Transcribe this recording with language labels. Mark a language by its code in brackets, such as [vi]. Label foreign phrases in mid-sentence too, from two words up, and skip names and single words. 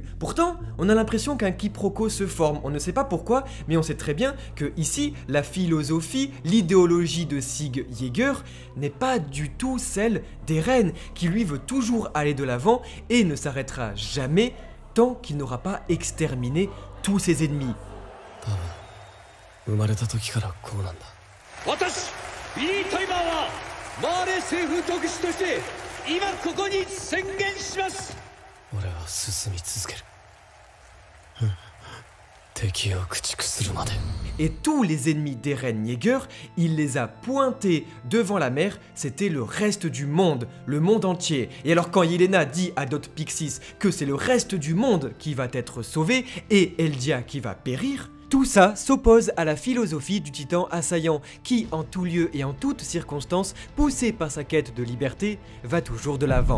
[fr] Pourtant, on a l'impression qu'un quiproquo se forme, on ne sait pas pourquoi, mais on sait très bien que ici, la philosophie, l'idéologie de Sig Yeager n'est pas du tout celle d'Eren, qui lui veut toujours aller de l'avant et ne s'arrêtera jamais tant qu'il n'aura pas exterminé tous ses ennemis. [ja] 生まれた時からこうなんだ。私ビリー・タイマーはマーレ政府特使として今ここに宣言します。俺は進み続ける。敵を駆逐するまで。 [fr] Et tous les ennemis d'Eren Yeager, il les a pointés devant la mer, c'était le reste du monde, le monde entier. Et alors quand Yelena dit à Dot Pixis que c'est le reste du monde qui va être sauvé et Eldia qui va périr, tout ça s'oppose à la philosophie du titan assaillant qui, en tout lieu et en toutes circonstances, poussé par sa quête de liberté, va toujours de l'avant.